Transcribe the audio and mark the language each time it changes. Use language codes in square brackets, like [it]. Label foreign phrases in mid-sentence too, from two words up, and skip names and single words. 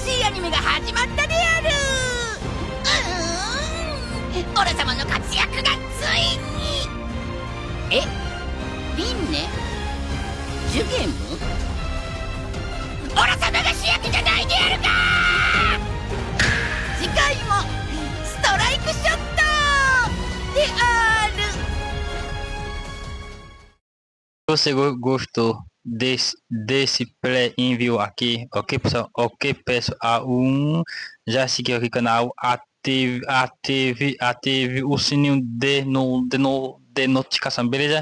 [ja] ニメが始まったである。オラ様の活躍がついに。リンネジュゲム、オラ様が主役じゃないであるか。次回もストライクショットである。 [pt] Você gostou desse pré-envio aqui? Ok, pessoal? Ok, pessoal. Já seguiu aqui o canal, ative o sininho de notificação, beleza?